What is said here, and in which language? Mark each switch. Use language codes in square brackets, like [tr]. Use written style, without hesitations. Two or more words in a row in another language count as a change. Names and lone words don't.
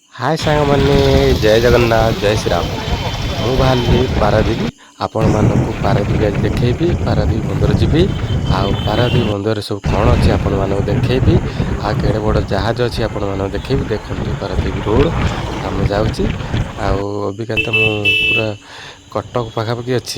[hi] हाय सांग मैंने जय जगन्नाथ जय श्री राम। [or] ମୁଁ ବାହାରିଲି ପାରାଦ୍ୱୀପ ଆପଣମାନଙ୍କୁ ପାରାଦ୍ୱୀପ ଆଜି ଦେଖେଇବି। ପାରାଦ୍ୱୀପ ବନ୍ଦର ଯିବି ଆଉ ପାରାଦ୍ୱୀପ ବନ୍ଦରରେ ସବୁ କ'ଣ ଅଛି ଆପଣମାନଙ୍କୁ ଦେଖେଇବି। ଆଉ କେଡ଼େ ବଡ଼ ଜାହାଜ ଅଛି ଆପଣମାନଙ୍କୁ ଦେଖେଇବି। ଦେଖନ୍ତୁ ପାରାଦ୍ୱୀପ ରୋଡ଼ ଆମେ ଯାଉଛି। ଆଉ ଅବିକା ତ ମୁଁ ପୁରା କଟକ ପାଖାପାଖି ଅଛି।